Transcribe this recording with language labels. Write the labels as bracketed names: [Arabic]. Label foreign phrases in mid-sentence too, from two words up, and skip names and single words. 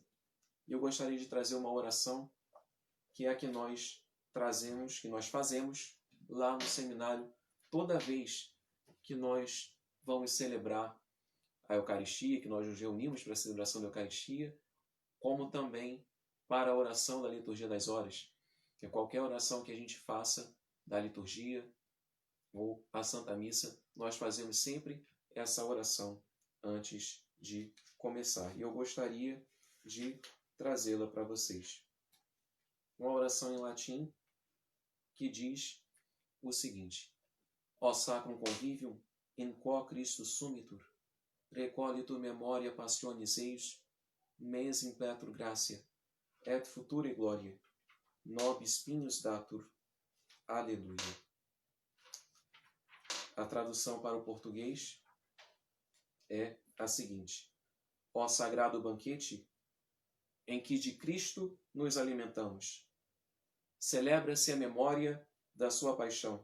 [Portuguese] E eu gostaria de trazer uma oração que é a que nós trazemos, que nós fazemos lá no seminário toda vez que nós vamos celebrar a Eucaristia, que nós nos reunimos para a celebração da Eucaristia, como também para a oração da Liturgia das Horas, que é qualquer oração que a gente faça da liturgia ou a Santa Missa, nós fazemos sempre essa oração antes de começar. E eu gostaria de trazê-la para vocês. Uma oração em latim que diz o seguinte: [Latin] Ó sacrum convivium, in quo Christus sumitur, recollitur memoria passionis eius, mens impletur gratia, et future gloria, nobis pignus datur. [Portuguese] Aleluia. A tradução para o português é a seguinte: Ó sagrado banquete, em que de Cristo nos alimentamos, celebra-se a memória da sua paixão.